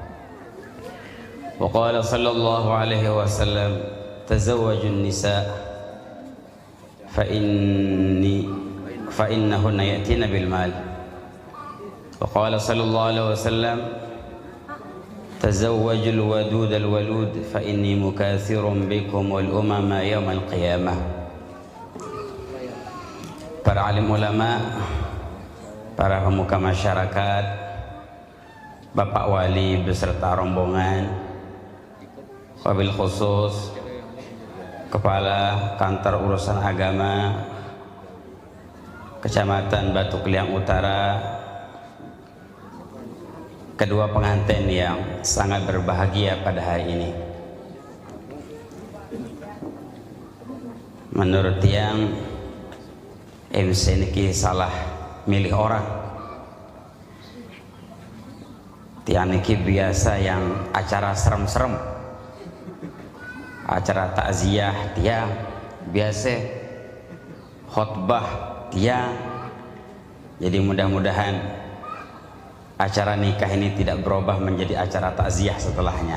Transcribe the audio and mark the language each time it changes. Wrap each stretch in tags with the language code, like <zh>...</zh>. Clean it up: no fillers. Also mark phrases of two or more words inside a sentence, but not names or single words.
<ar>وقال صلى الله عليه وسلم: تزوجوا النساء فإنهن يأتين بالمال. وقال صلى الله عليه وسلم: تزوجوا الودود الولود فإني مكاثر بكم والأمم يوم القيامة.</ar> <id>Para alim ulama, para pemuka masyarakat, Bapak Wali beserta rombongan, wabil khusus Kepala Kantor Urusan Agama Kecamatan Batu Kliang Utara, kedua pengantin yang sangat berbahagia pada hari ini. Menurut yang MC niki salah milih orang.</id> <sas>Tiang niki</sas> <id>biasa yang acara serem-serem, acara takziah tiang, biasa khutbah tiang. Jadi mudah-mudahan acara nikah ini tidak berubah menjadi acara takziah setelahnya.</id>